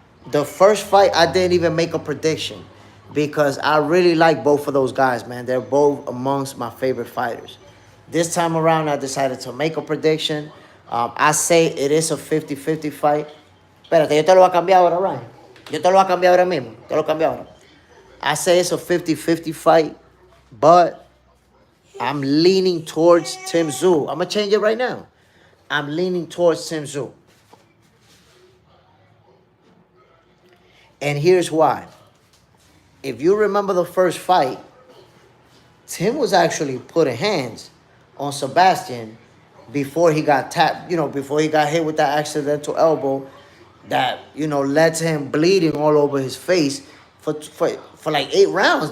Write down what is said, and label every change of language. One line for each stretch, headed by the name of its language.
English: The first fight, I didn't even make a prediction because I really like both of those guys, man. They're both amongst my favorite fighters. This time around, I decided to make a prediction. I say it is a 50-50 fight.
Spanish: Espérate, yo te lo voy a cambiar ahora, Ryan. Yo te lo voy a cambiar ahora mismo. Te lo cambio ahora.
English: I say it's a 50-50 fight, but I'm leaning towards Tim Tszyu. I'm going to change it right now. I'm leaning towards Tim Tszyu. And here's why. If you remember the first fight, Tim was actually putting hands on Sebastian before he got tapped, before he got hit with that accidental elbow that, led to him bleeding all over his face for like 8 rounds.